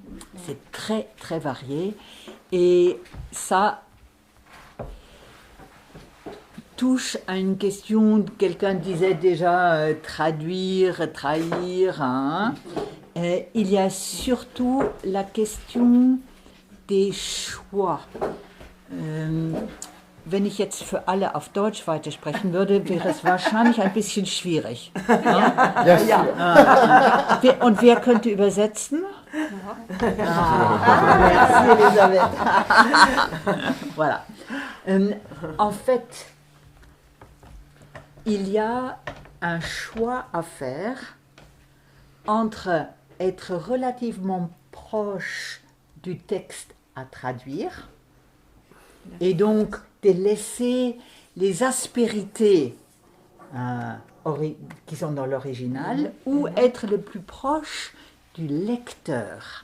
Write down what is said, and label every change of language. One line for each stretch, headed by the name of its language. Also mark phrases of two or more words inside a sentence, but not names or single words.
French: C'est très, très varié. Et ça, touche à une question, quelqu'un disait déjà traduire, trahir. Hein. Il y a surtout la question des Choix.
German: Wenn ich jetzt für alle auf Deutsch weitersprechen würde, wäre es wahrscheinlich ein bisschen schwierig. Und wer könnte übersetzen?
French: Merci Elisabeth. Voilà. En fait, il y a un choix à faire entre être relativement proche du texte à traduire et donc de laisser les aspérités qui sont dans l'original ou être le plus proche du lecteur.